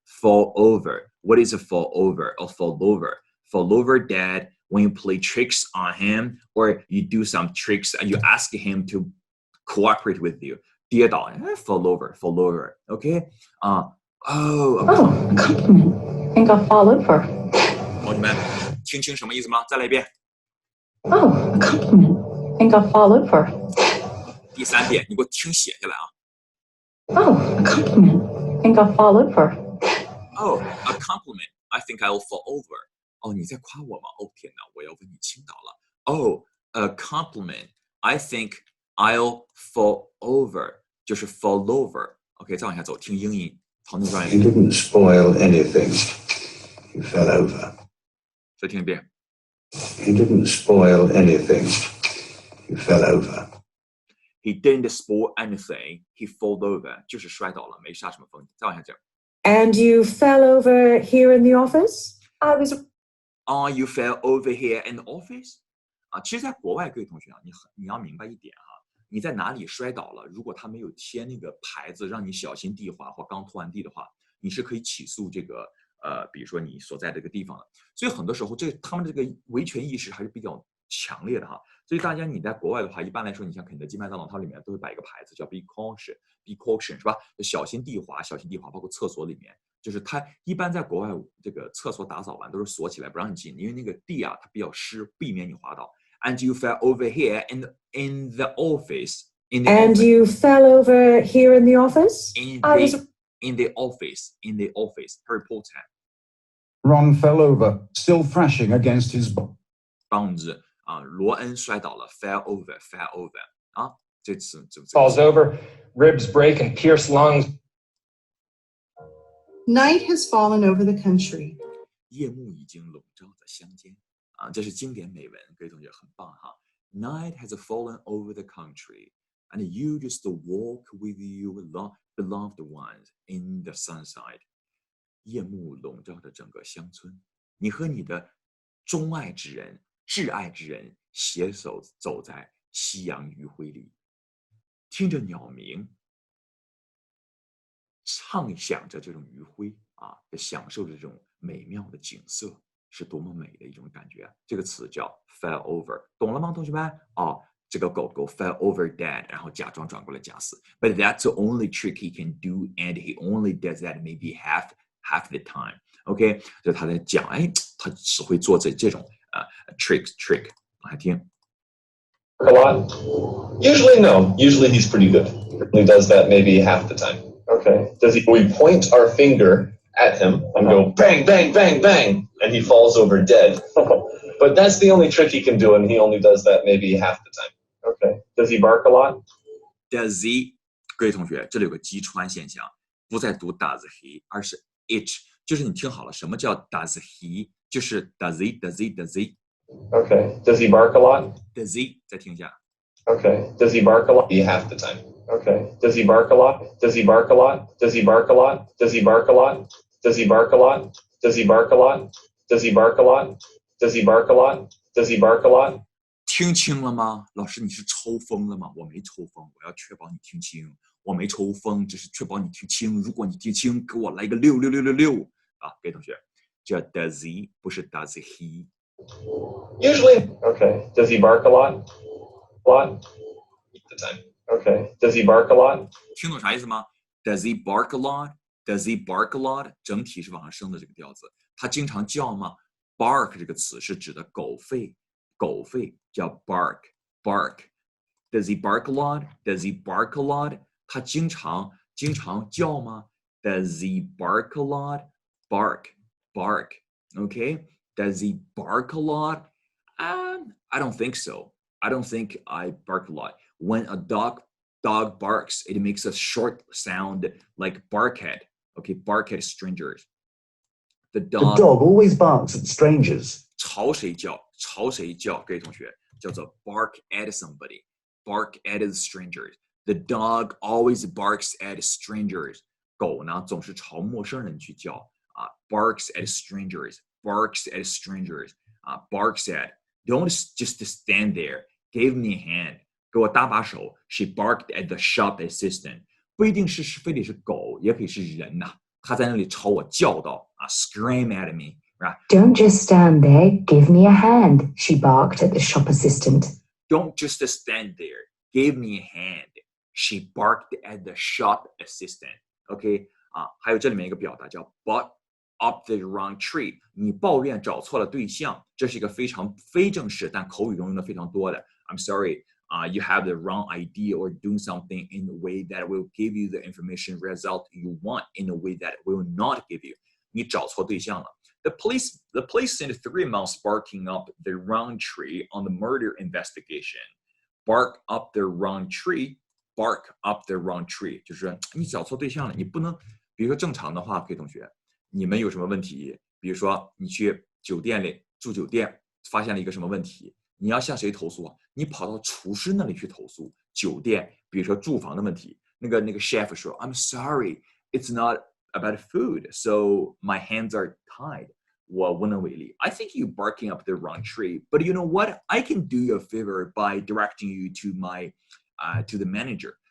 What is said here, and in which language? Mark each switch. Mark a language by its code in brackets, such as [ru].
[en] Fall over. What is a fall over? Or fall over? Fall over dead. When you play tricks on him, or you do some tricks, and you ask him to cooperate with you. [zh] 跌倒 fall over. [en] Okay? Oh, a compliment. I think I'll fall over. [zh] 同学们，听清什么意思吗？再来一遍。 [en] Oh, a compliment. I think I'll fall over. [zh] 第三遍，你给我听写下来啊。 [en] Oh, a compliment. I think I'll fall over. Oh, a compliment. I think I'll fall over. [zh] 哦，你在夸我吗？哦，天哪，我要为你倾倒了。 [en] Oh, a compliment. I think I'll fall over. [zh] 就是 fall over. OK， 再往下走，听英音。唐顿专业。 [en] He didn't spoil anything. He fell over. 再听一遍。 He didn't spoil anything. He fell over. He didn't spoil anything. He fell over. [zh] 就是摔倒了，没杀什么风景。再往下讲。 [en] And you fell over here in the office? I was. You fell over here in the office? [zh] 啊，其实，在国外，各位同学啊，你要明白一点哈，你在哪里摔倒了，如果他没有贴那个牌子让你小心地滑或刚拖完地的话，你是可以起诉这个比如说你所在这个地方的。所以很多时候，他们这个维权意识还是比较强烈的哈。所以大家你在国外的话，一般来说，你像肯德基、麦当劳，它里面都会摆一个牌子叫 be caution，be caution 是吧？就小心地滑，小心地滑，包括厕所里面，就是它一般在国外这个厕所打扫完都是锁起来不让你进，因为那个地啊它比较湿，避免你滑倒。 [en] And you fell over here in the office. And you fell over here in the office? In the office. Harry Potter. Ron fell over, still thrashing against his [zh] 棒子啊，罗恩摔倒了 fell over 啊，这次 [en] falls over, ribs break and pierce lungs. Night has fallen over the country. [zh] 夜幕已经笼罩着乡间啊，这是经典美文，各位同学很棒哈。 [en] Night has fallen over the country, and you just walk with your beloved ones in the sunshine. [zh] 夜幕笼罩着整个乡村，你和你的钟爱之人、挚爱之人携手走在夕阳余晖里，听着鸟鸣，畅想着这种余晖啊，享受着这种美妙的景色，是多么美的一种感觉啊！这个词叫 fell over， 懂了吗，同学们？哦，这个狗狗 fell over dead， 然后假装转过来假死。 [en] But that's the only trick he can do, and he only does that maybe half the time. [zh] OK， 就他在讲，哎，他只会做这种trick， 还听。 [en] A lot. Usually, no. Usually, he's pretty good. He does that maybe half the time. Okay. We point our finger at him and go bang, bang, bang, bang, and he falls over dead. But that's the only trick he can do, and he only does that maybe half the time. Okay. Does he bark a lot? Does he？ [zh] 各位同学，这里有个击穿现象，不再读 does he， 而是 it， 就是你听好了，什么叫 does he？就是 does he。 [en] Okay. Does he bark a lot? Does he？ [zh] 再听一下。 [en] Okay. Does he bark a lot? Be half the time. Okay. Does he bark a lot? Does he bark a lot? Does he bark a lot? Does he bark a lot? Does he bark a lot? Does he bark a lot? Does he bark a lot? Does he bark a lot? Does he bark a lot? [zh] 听清了吗？老师，你是抽风了吗？我没抽风，我要确保你听清。我没抽风，只是确保你听清。如果你听清，给我来一个66666啊！各位同学，这 does he 不是 does he。 [en] Usually. Okay. Does he bark a lot? The time. Okay. Does he bark a lot? [zh] 听懂啥意思吗 [en] ？Does he bark a lot? Does he bark a lot? [zh] 整体是往上升的这个调子。他经常叫吗 ？Bark 这个词是指的狗吠，狗吠叫 bark。Does he bark a lot? [en] Does he bark a lot? [zh] 他经常叫吗 [en] ？Does he bark a lot? Bark. Okay. Does he bark a lot? I don't think so. I don't think I bark a lot. When a dog barks, it makes a short sound like bark at. Okay, bark at strangers. The dog always barks at strangers. [zh] 朝谁叫？各位同学，叫做 [en] bark at somebody. Bark at strangers. The dog always barks at strangers. [zh] 狗呢，总是朝陌生人去叫啊 barks at strangers. [en] Barks at strangers. Barks at. Don't just stand there. Give me a hand. [zh] 给我搭把手。 [en] She barked at the shop assistant. [zh] 不一定是非得是狗，也可以是人呐。他在那里朝我叫道啊 ， [en] scream at me. Right? Don't just stand there. Give me a hand. She barked at the shop assistant. Don't just stand there. Give me a hand. She barked at the shop assistant. OK [zh] 啊，还有这里面一个表达叫 [en] bark up the wrong tree. [zh] 你抱怨找错了对象，这是一个非常非正式但口语中用的非常多的。 [en] I'm sorry. You have the wrong idea or doing something in a way that will give you the information result you want in a way that will not give you. [zh] 你找错对象了。 [en] The police sent 3 months barking up the wrong tree on the murder investigation. Bark up the wrong tree. Bark up the wrong tree. [zh] 就是你找错对象了，你不能，比如说正常的话，各位同学，你们有什么问题？比如说你去酒店里住酒店，发现了一个什么问题？你要向谁投诉啊？你跑到厨师那里去投诉。酒店，比如说住房的问题，那个 [en] chef 说 ，I'm sorry, it's not about food, so my hands are tied. [zh] 我无能为力。 [en] I think you barking up the wrong tree, but you know what? I can do you a favor by directing you to to the manager.